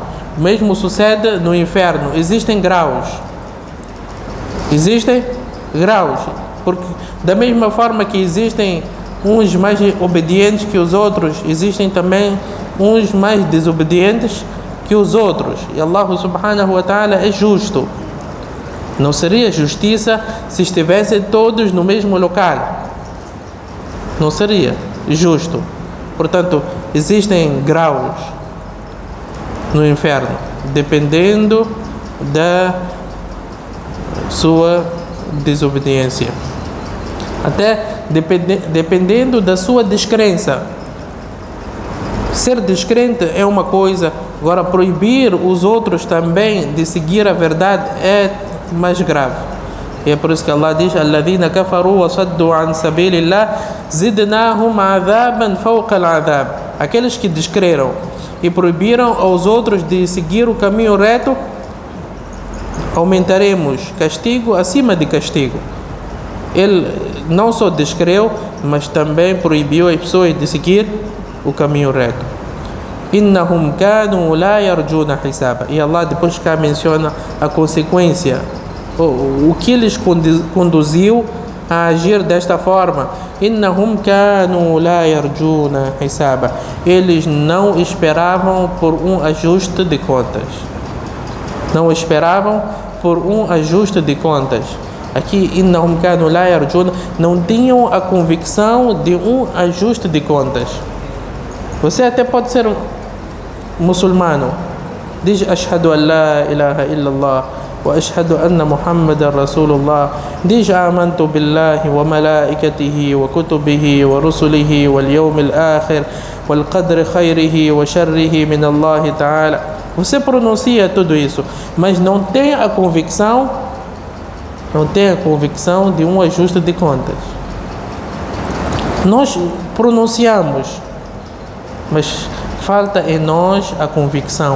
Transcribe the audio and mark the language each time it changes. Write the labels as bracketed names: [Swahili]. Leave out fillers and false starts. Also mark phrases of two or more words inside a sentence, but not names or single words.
[Portuguese] O mesmo sucede no inferno. Existem graus. Porque da mesma forma que existem uns mais obedientes que os outros, existem também uns mais desobedientes que os outros. E [Arabic] الله سبحانه وتعالى [Portuguese] é justo. Não seria justiça se estivessem todos no mesmo local. Não seria justo. Portanto, existem graus no inferno, dependendo da sua desobediência. Até dependendo da sua descrença. Ser descrente é uma coisa, agora proibir os outros também de seguir a verdade é mais grave. E é por isso que Allah diz: [Arabic] "الذين كفروا وصدوا عن سبيل الله زدناهم عذابا فوق العذاب." [Portuguese] Aqueles que descreram e proibiram aos outros de seguir o caminho reto, aumentaremos castigo acima de castigo. Ele não só descreu, mas também proibiu as pessoas de seguir o caminho reto. [Arabic] إنهم كانوا لا يرجون حسابا. [Portuguese] E Allah depois cá menciona a consequência, o que lhes conduziu a agir desta forma. [Arabic] إنهم كانوا لا يرجون حسابا. [Portuguese] Eles não esperavam por um ajuste de contas. Não esperavam por um ajuste de contas. Aqui, [Arabic] إنهم كانوا لا يرجون, [Portuguese] não tinham a convicção de um ajuste de contas. Você até pode ser muçulmano, diz [Arabic] أشهد أن لا إله إلا الله وأشهد أن محمدا رسول الله, [Portuguese] diz [Arabic] آمنت بالله وملائكته وكتبه ورسله واليوم الآخر والقدر خيره وشره من الله تعالى. [Portuguese] Você pronuncia tudo isso, mas não tem a convicção de um ajuste de contas. Nós pronunciamos, mas falta em nós a convicção.